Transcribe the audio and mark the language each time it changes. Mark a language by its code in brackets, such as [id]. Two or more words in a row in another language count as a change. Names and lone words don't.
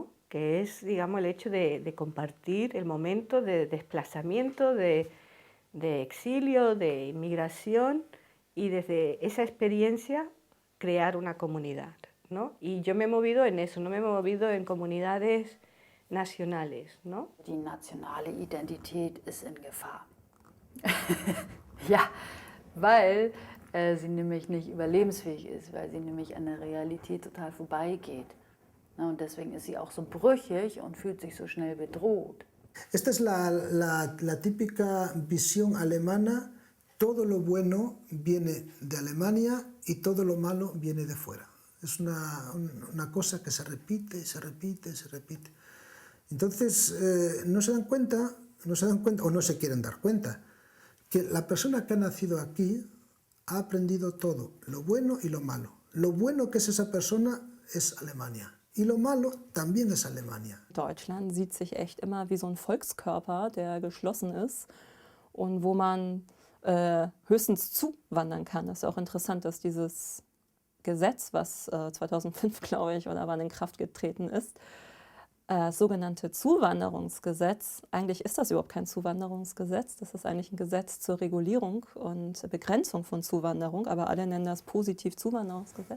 [es] Que es, digamos, el hecho de compartir el momento de desplazamiento, de exilio, de inmigración y desde esa experiencia crear una comunidad, ¿no? Y yo me he movido en eso, no me he movido en comunidades nationales, ¿no? [de] Die nationale Identität ist in Gefahr. Ja, weil sie nämlich nicht überlebensfähig ist, weil sie nämlich an der Realität total vorbeigeht. Und deswegen ist sie auch so brüchig und fühlt sich so schnell bedroht. [es] Esta es la típica visión alemana, todo lo bueno viene de Alemania y todo lo malo viene de fuera. Es una cosa que se repite, se repite, se repite. Entonces no se dan cuenta o no se quieren dar cuenta que la persona que ha nacido aquí ha aprendido todo, lo bueno y lo malo. Lo bueno que es esa persona es Alemania. Y lo malo también es Alemania. [de] Deutschland sieht sich echt immer wie so ein Volkskörper, der geschlossen ist und wo man höchstens zuwandern kann. Das ist auch interessant, dass dieses Gesetz, was 2005, glaube ich, oder wann in Kraft getreten ist, sogenannte Zuwanderungsgesetz, eigentlich ist das überhaupt kein Zuwanderungsgesetz, das ist eigentlich ein Gesetz zur Regulierung und Begrenzung von Zuwanderung, aber alle nennen das positiv Zuwanderungsgesetz.